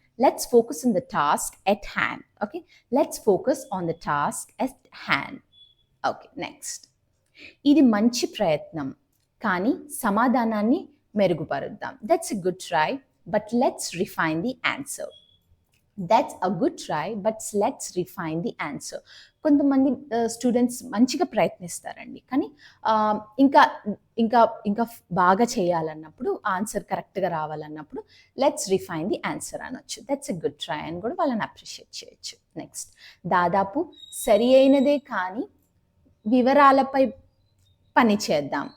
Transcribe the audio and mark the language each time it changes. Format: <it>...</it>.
<en>Let's focus on the task at hand. Okay, let's focus on the task at hand. Okay, next.</en> <te>ఇది మంచి ప్రయత్నం, కానీ సమాధానాన్ని మెరుగుపరుద్దాం.</te> <en>That's a good try, but let's refine the answer. That's a good try, but let's refine the answer.</en> <te>కొంతమంది students మంచిగా ప్రయత్నిస్తారండి, కానీ ఇంకా ఇంకా ఇంకా బాగా చేయాలన్నప్పుడు, ఆన్సర్ కరెక్ట్గా రావాలన్నప్పుడు</te> <en>let's refine the answer</en> <te>అనొచ్చు.</te> <en>that's a good try</en> <te>అని కూడా వాళ్ళని అప్రిషియేట్ చేయొచ్చు. నెక్స్ట్. దాదాపు సరి అయినదే కానీ వివరాలపై పని చేద్దాం.</te>